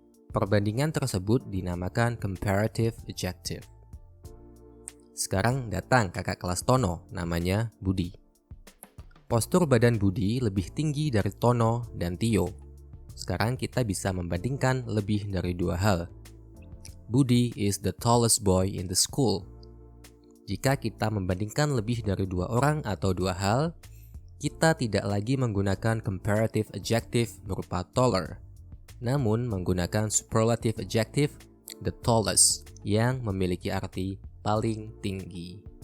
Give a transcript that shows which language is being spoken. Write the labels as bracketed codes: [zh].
[id] Perbandingan tersebut dinamakan comparative adjective. Sekarang datang kakak kelas Tono, namanya Budi. Postur badan Budi lebih tinggi dari Tono dan Tio. Sekarang kita bisa membandingkan lebih dari dua hal. [en] Budi is the tallest boy in the school. [id] Jika kita membandingkan lebih dari dua orang atau dua hal, kita tidak lagi menggunakan comparative adjective berupa taller, namun menggunakan superlative adjective the tallest yang memiliki arti paling tinggi.